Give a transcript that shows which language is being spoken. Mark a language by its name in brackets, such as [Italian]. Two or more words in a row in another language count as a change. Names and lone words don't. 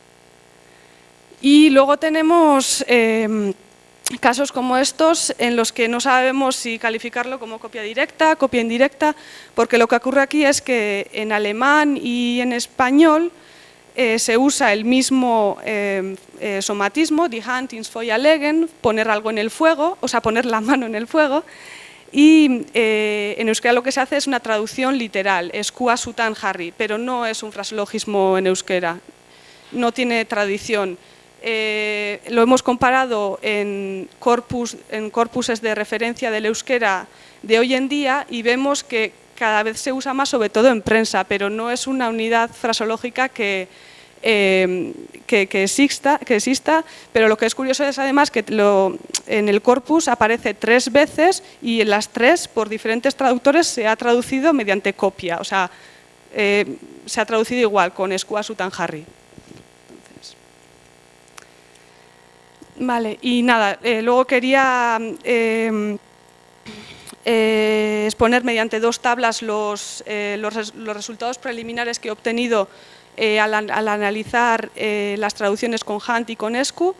[Spanish] Y luego tenemos casos como estos en los que no sabemos si calificarlo como copia directa, copia indirecta, porque lo que ocurre aquí es que en alemán y en español se usa el mismo somatismo, [German] die Hand ins Feuer legen, [Spanish] poner algo en el fuego, o sea, poner la mano en el fuego, y en euskera lo que se hace es una traducción literal, [Basque] eskua zutan jarri, [Spanish] pero no es un fraseologismo en euskera, no tiene tradición. Lo hemos comparado en corpuses de referencia del euskera de hoy en día y vemos que cada vez se usa más, sobre todo en prensa, pero no es una unidad fraseológica que exista, pero lo que es curioso es además que en el corpus aparece 3 veces y en las 3, por diferentes traductores, se ha traducido mediante copia, o sea, se ha traducido igual, con [Basque] eskua zutan jarri. [Spanish] Vale, y nada, luego quería exponer mediante 2 tablas los resultados preliminares que he obtenido al analizar las traducciones con Hunt y con Escu.